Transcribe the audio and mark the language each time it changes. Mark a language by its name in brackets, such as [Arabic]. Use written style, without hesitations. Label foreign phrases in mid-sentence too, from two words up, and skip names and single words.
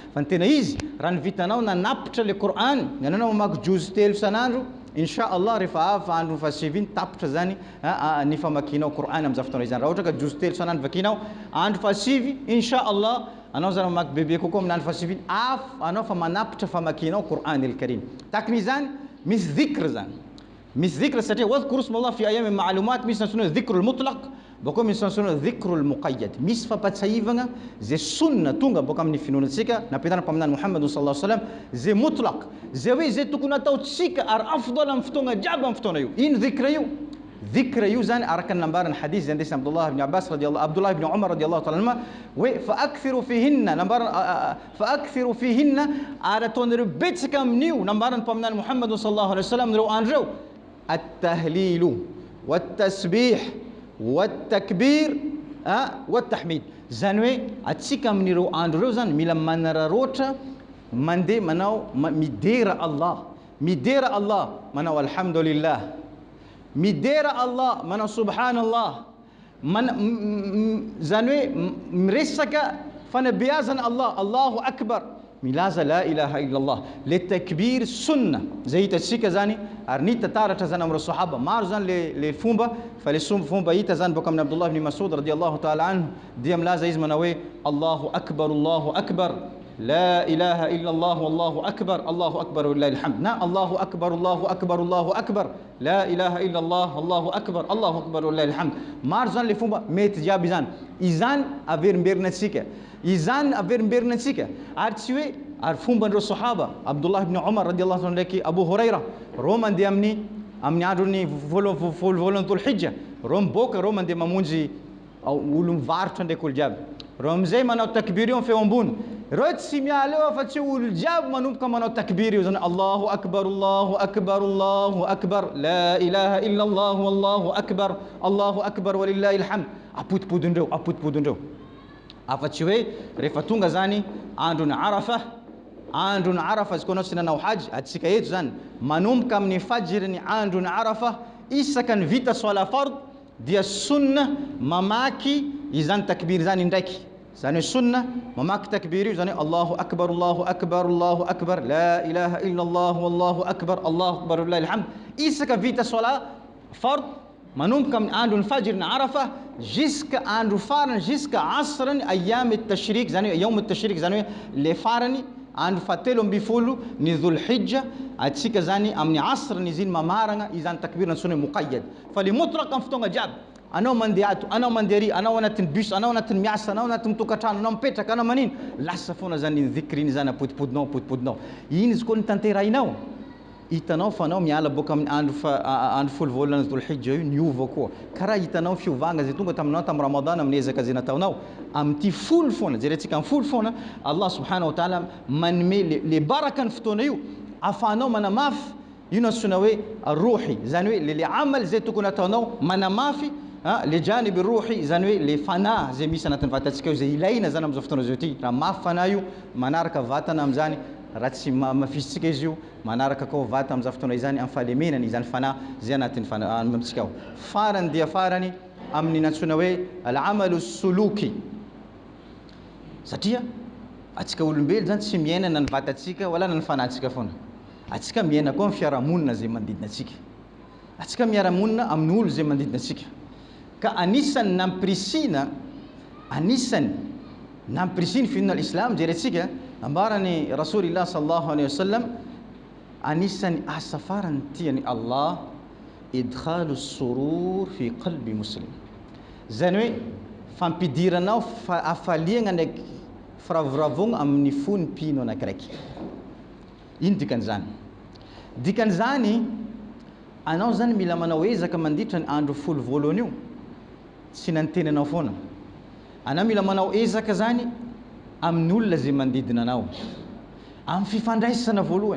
[Malagasy] Fa ny tena izy raha ny vitanao nanapitra le Qur'an, anao mamaky juz telo isan'andro, [Arabic] إن شاء الله [Malagasy] rehefa avy andro fahasivy iny tapitra zany ny famakinao Qur'an amin'izay fotoana izany. Raha ohatra ka jozo telo sanandro vakinao andro fahasivy [Arabic] إن شاء الله [Malagasy] anao zany mamaky bebe kokoa amin'ny andro fahasivy iny anao fa manapitra famakinao [Arabic] القرآن الكريم. [Malagasy] Takin'izany misy dhikr zany. Misy dhikr satria [Arabic] واذكروا اسم الله في أيام معلومات, [Malagasy] misy nansona [Arabic] الذكر المطلق, [Malagasy] bakao misy nansona [Arabic] الذكر المقيد. [Malagasy] Misy fampatsahivagna zay sunna tonga boka amin'ny finoanatsika nampianarana mpaminany Muhammad [Arabic] صلى الله عليه وسلم, [Malagasy] zay mutlaq, zay hoe zay tokony ataotsika ary afdal amin'ny fotoana jiaby amin'ny fotoana io. Ino dhikra io? Dhikra io zany araka ny lambaran'ny hadith zay ndesina Abdullah ibn Umar [Arabic] رضي الله تعالى عنهما [Malagasy] hoe fa [Arabic] أكثروا فيهن [Malagasy] ary ataonareo betsaka amin'io nambaran'ny mpaminany Muhammad [Arabic] صلى الله عليه وسلم [Malagasy] reo andro reo [Arabic] التهليل والتسبيح والتكبير والتحميد. [Malagasy] Zany hoe atsika amin'ireo andro reo zany mila manararoatra mandeha manao midera Allah manao alhamdulillah, midera Allah manao subhanallah, zany hoe miresaka fanabeazana Allah, [Arabic] الله أكبر, [Malagasy] milaza [Arabic] لا إله إلا الله. [Malagasy] Le takbir sunna zay hitatsika zany ary ny tataratra zany am'ireo sahaba maro zany le fomba, fa le fomba hita zany boka amin'ny Abdullah ibn Mas'ud [Arabic] رضي الله تعالى عنه [Malagasy] dia milaza izy manao hoe [Arabic] الله أكبر لا إله إلا الله والله أكبر ولله الحمد, [Malagasy] na [Arabic] الله أكبر لا إله إلا الله والله أكبر ولله الحمد. [Malagasy] Maro zany le fomba mety jiaby zany, izany averimberinatsika, ary tsy hoe ary fomban'ireo sahaba Abdullah ibn Umar [Arabic] رضي الله عنه [Malagasy] ndraiky Abu Huraira reo mandeha amin'ny andron'ny voalohan'ny Dhul-Hijja, reo miboaka reo mandeha mamonjy olo mivarotra ndraiky olo jiaby, reo amizay manao takbir io feo ambony, reo tsy miala eo fa tsy olo jiaby manomboka manao takbir io zany [Arabic] الله أكبر لا إله إلا الله والله أكبر ولله الحمد, [Malagasy] apotipodindreo. Afa-tsy hoe rehefa tonga zany andron'ny Arafa izy koa anao tsy nanao hajy, atsika eto zany manomboka amin'ny fajiriny andron'ny Arafa isaka ny vita sola fard dia sunna mamaky izany takbir zany indraiky. Zany hoe sunna mamaky takbir io zany [Arabic] الله أكبر لا إله إلا الله والله أكبر ولله الحمد, [Malagasy] isaka vita sola fard manomboka amin'ny andron'ny fajiriny Arafa jusqu'à andro farany jusqu'à asrany [Arabic] أيام التشريق, [Malagasy] zany hoe [Arabic] يوم التشريق, [Malagasy] zany hoe le farany andro fahatelo amby folo ny Dhul-Hijja, atsika zany amin'ny asrany izy iny mamaragna izany takbir nansona hoe muqayyad. Fa le mutlaq amin'ny fotoagna jiaby, anao mandeha ato, anao mandeha ry, anao anatin'ny bus, anao anatin'ny miasa, anao anatin'ny tokantrano, anao mipetraka, anao manino, lasa foana zany iny dhikr iny zany apotipodinao. Iny izy koa ny tanterahinao, hitanao fa anao miala boka amin'ny andro folo voalohany Dhul-Hijja io niova koa, karaha hitanao fiovagna zay tonga taminao tamin'ny Ramadan amin'ny ezaka zay nataonao amin'ity folo foana, jerentsika amin'ny folo foana [Arabic] الله سبحانه وتعالى [Malagasy] manome le baraka ny fotoana io afahanao manamafy io nansona hoe ruhi, zany hoe le amal zay tokony ataonao manamafy le [Arabic] جانب روحي, [Malagasy] zany hoe le fana zay misy anatin'ny vatantsika io zay ilaina zany amin'izao fotoana zao ity. Raha mafy fana io manaraka vatana amin'izany, raha tsy mafisitsika izy io manaraka koa vata amin'izao fotoana izany amin'ny fahalemenany izany fana zay anatin'ny amintsika ao. Farany dia farany amin'ny nansona hoe [Arabic] الأعمال السلوكي, [Malagasy] satria atsika olombelo zany tsy miaina na ny vatantsika wala na ny fanantsika foana, atsika miaina koa amin'ny fiarahamonina zay manodidina atsika, atsika miarahamonina amin'ny olo zay manodidina atsika. Ka anisany nampirisiny finoana l'islam jerentsika ambarany Rasulillah [Arabic] صلى الله عليه وسلم, [Malagasy] anisany asa farany tiany Allah [Arabic] إدخال سرور في قلب مسلم, [Malagasy] zany hoe fampidiranao afaliagna ndraiky firavoravogna amin'ny fony mpino anakiraiky. Ino dikan'izany anao zany mila manao ezaka mandritra ny andro folo voalohany io, tsy nantenanao foana, anao mila manao ezaka zany amin'ny olona zay manodidina anao amin'ny fifandraisana voalohany.